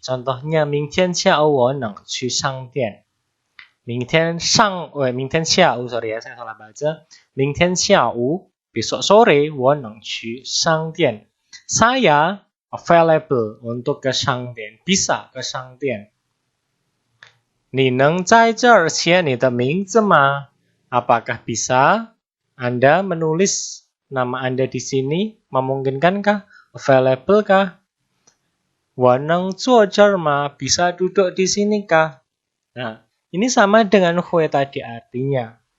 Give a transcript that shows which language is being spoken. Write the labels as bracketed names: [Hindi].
[Chinese] Contohnya, 明天下午我能去商店。明天下午 [Indonesian] sorry ya, saya salah baca. [Chinese] 明天下午 [Indonesian] besok sore [Chinese] 我能去商店。 [Indonesian] Saya available untuk ke 商店, bisa ke 商店。 [Chinese] 你能在这儿写你的名字吗? [Indonesian] Apakah bisa Anda menulis nama Anda di sini? Memungkinkankah? Available kah? [Chinese] 我能坐这儿吗? [Indonesian] Bisa duduk di sini kah? Nah, ini sama dengan hui tadi artinya.